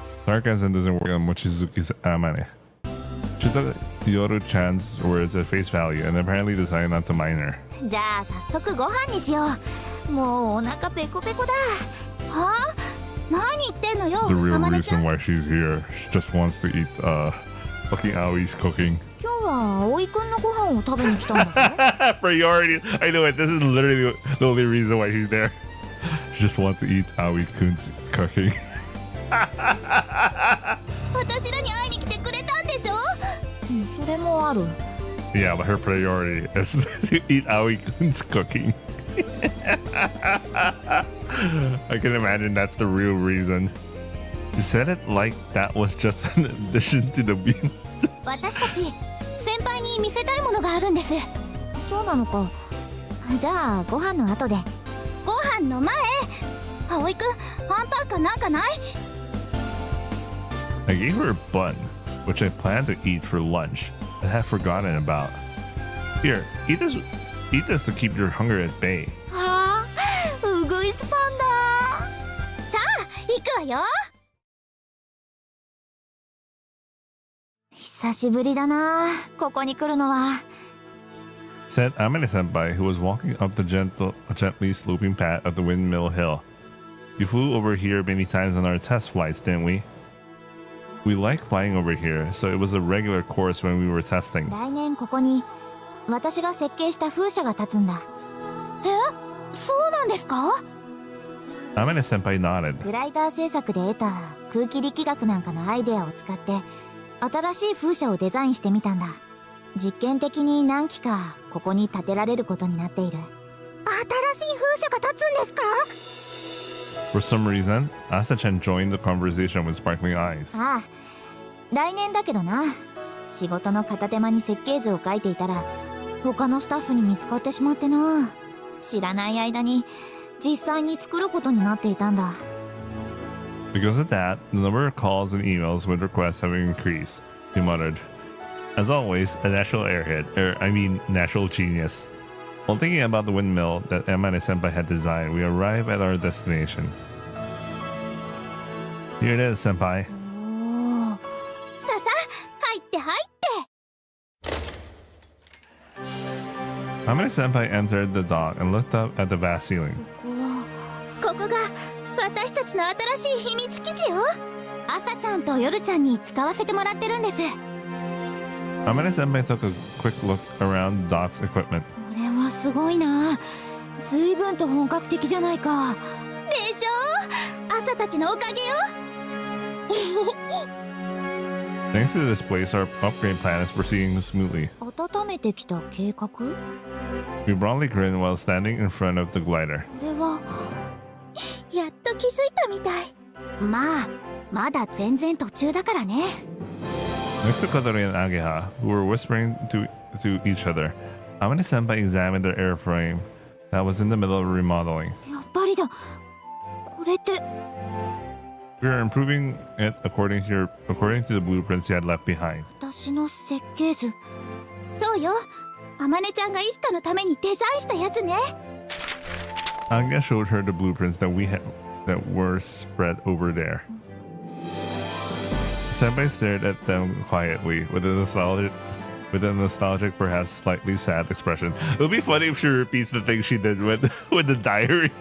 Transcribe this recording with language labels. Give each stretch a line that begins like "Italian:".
English: Sarcasm doesn't work on Mochizuki's Amane. She took Yoru-chan's words at face value and apparently decided not to mind her.
Japanese: じゃあ早速ご飯にしよう。もうお腹ペコペコだ。はあ？何言ってんのよ、
English: The real
Japanese: あまねちゃ
English: reason
Japanese: ん。
English: why she's here. She just wants to eat fucking Aoi's cooking.
Japanese: 今日は葵くんのご飯を食べに来たんだぜ。
English: Priority. I know it. This is literally the only reason why she's there. She just wants to eat Aoi-kun's cooking.
Japanese: 私らに会いに来てくれたんでしょ。それもある。
English: Yeah, but her priority is to eat Aoi-kun's cooking. I can imagine that's the real reason. You said it like that was just an addition to the bean.
Japanese: 私たち先輩に見せたいものがあるんです。そうなのか。じゃあご飯の後で。ご飯の前、葵くん、ハンバーガーなんかない？
English: I gave her a bun, which I planned to eat for lunch, but had forgotten about. Here, eat this to keep your hunger at bay.
Japanese: はあ、ウグイスパンだ。さあ、行くわよ。久しぶりだな、ここに来るのは。
English: Said Amane-senpai, who was walking up the gently sloping path of the windmill hill. You flew over here many times on our test flights, didn't we? We like flying over here, so it was a regular course when we were testing.
Japanese: 来年ここに私が設計した風車が立つんだ。そうなんですか？
English: Amane-senpai nodded.
Japanese: グライダー製作で得た空気力学なんかのアイデアを使って新しい風車をデザインしてみたんだ。実験的に何機かここに建てられることになっている。新しい風車が立つんですか？
English: For some reason, Asta-chan joined the conversation with sparkling eyes.
Japanese: ああ、来年だけどな。仕事の片手間に設計図を書いていたら他のスタッフに見つかってしまってな。知らない間に実際に作ることになっていたんだ。
English: Because of that, the number of calls and emails with requests have increased, he muttered. As always, a natural natural genius. While thinking about the windmill that Amane-senpai had designed, we arrive at our destination. Here it is, senpai. おお、
Japanese: ささ、入って入って。
English: Amane-senpai entered the dock and looked up at the vast ceiling.
Japanese: ここが私たちの新しい秘密基地よ。朝ちゃんと夜ちゃんに使わせてもらってるんです。
English: Amane-senpai took a quick look around the dock's equipment.
Japanese: これはすごいな。随分と本格的じゃないか。でしょ？朝たちのおかげよ。
English: Thanks to this place, our upgrade plan is proceeding smoothly.
Japanese: 温めてきた計画？こ
English: We broadly grinned while standing in front of the glider.
Japanese: れは気づいたみたい。まあまだ全然途中だからね。
English: Next to Kotori and Ageha, who were whispering to each other, Amane Senpai examined their airframe that was in the middle of remodeling.
Japanese: やっぱりだ。これって
English: We are improving it according to the blueprints you had left behind.
Japanese: 私の設計図。そうよ。あまねちゃんがイシカのためにデザインしたやつね。
English: Ageha showed her the blueprints that were spread over there. Senpai stared at them quietly with a nostalgic, perhaps slightly sad expression. It'll be funny if she repeats the thing she did with the diary.